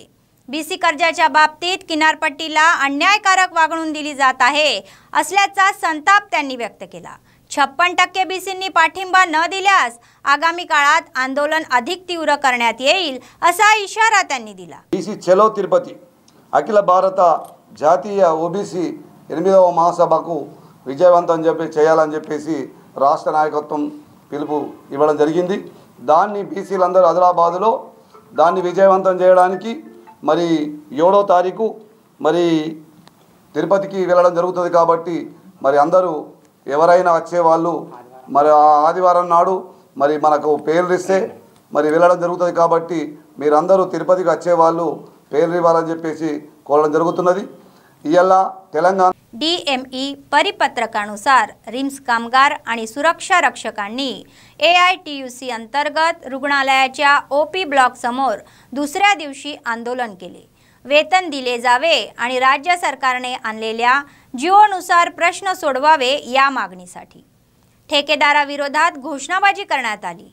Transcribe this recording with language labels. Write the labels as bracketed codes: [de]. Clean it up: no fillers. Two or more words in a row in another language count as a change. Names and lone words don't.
[mr] बीसी कर्जाच्या बाबतीत किनारपट्टीला अन्यायकारक वागणूक दिली जात आहे असल्याचा संताप त्यांनी व्यक्त केला। 56% बीसींनी पाठिंबा न दिल्यास आगामी काळात आंदोलन अधिक तीव्र करण्यात येईल असा इशारा त्यांनी दिला। [te] బీసీ చలో తిరుపతి అఖిల భారత జాతీయ ఓబీసీ 8వ మహాసభకు విజయవంతం చేయాలని చెప్పేసి రాష్ట్ర నాయకత్వం పిలుపు ఇవ్వడం జరిగింది। దాన్ని బీసీలందరూ ఆదిలాబాద్లో దాన్ని విజయవంతం చేయడానికి మరి 7వ తారీఖు మరి తిరుపతికి వెళ్ళడం జరుగుతుంది। కాబట్టి మరి అందరూ ఎవరైనా వచ్చే వాళ్ళు మరి ఆదివారం నాడు మరి మనకు పేర్లు ఇస్తే మరి వెళ్ళడం జరుగుతుంది। కాబట్టి మీరందరూ తిరుపతికి వచ్చే వాళ్ళు పేర్లు ఇవ్వాలని చెప్పేసి కోరడం జరుగుతున్నది। इयला तेलंगणा [mr] DME परिपत्रकानुसार रिम्स कामगार आणि सुरक्षा रक्षकांनी AITUC अंतर्गत रुग्णालयाच्या OP ब्लॉक समोर दुसऱ्या दिवशी आंदोलन केले। वेतन दिले जावे आणि राज्य सरकारने आणलेल्या जिओनुसार प्रश्न सोडवावे या मागणीसाठी ठेकेदाराविरोधात घोषणाबाजी करण्यात आली।